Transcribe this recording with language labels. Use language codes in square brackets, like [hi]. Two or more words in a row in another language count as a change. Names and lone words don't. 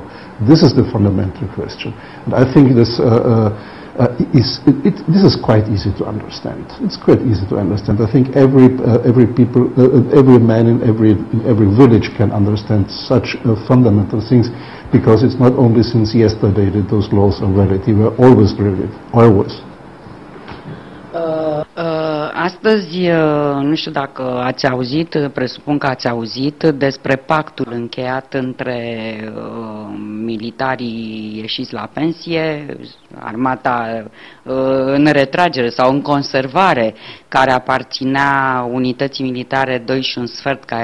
[en] This is the fundamental question, and I think this is quite easy to understand. It's quite easy to understand. I think every man in every village can understand such fundamental things, because it's not only since yesterday that those laws are valid. They were always valid, always. [ro] Astăzi, nu știu dacă ați auzit, presupun că ați auzit despre pactul încheiat între militarii ieșiți la pensie, armata în retragere sau în conservare, care aparținea unității militare 2 și un sfert, care